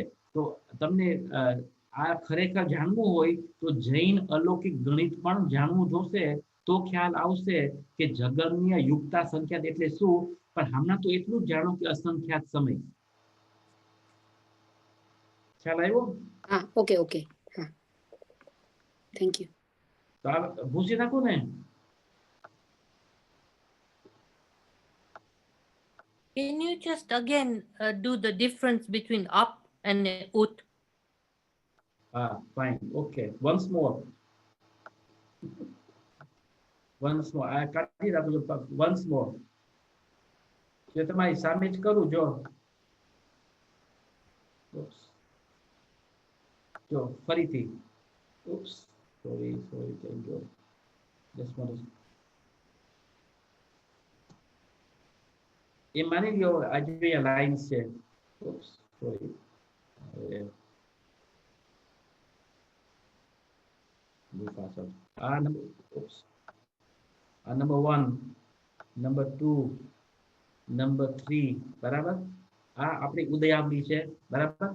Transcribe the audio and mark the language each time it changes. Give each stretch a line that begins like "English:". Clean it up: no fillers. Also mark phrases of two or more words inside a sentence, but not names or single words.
Gujarati: તો તમને આ ખરેખર જાણવું હોય તો જૈન અલૌકિક ગણિત પણ જાણવું જોશે, તો ખ્યાલ આવશે કે જગન્ય યુક્તા સંખ્યાત એટલે શું. પણ હમણાં તો એટલું જ જાણો કે અસંખ્યાત સમય. ખ્યાલ આવ્યો? હા, ઓકે હા,
English: thank you.
Gujarati: તો આ ભૂસી નાખું ને?
English: Can you just again do the difference between up and ut? Fine. Okay. Once more.
Gujarati: આ કાઢી રાખજો.
English: Once more.
Gujarati: જે તમારી સામે જ કરું જો. જો ફરીથી.
English: Oops. Sorry. Thank you. Just want to.
Gujarati: એ માની લ્યો આજે લાઈન્સ છે.
English: Oops. Sorry.
Gujarati: નંબર 1, નંબર 2, નંબર 3, બરાબર? આ આપણી ઉદયાવલી છે, બરાબર?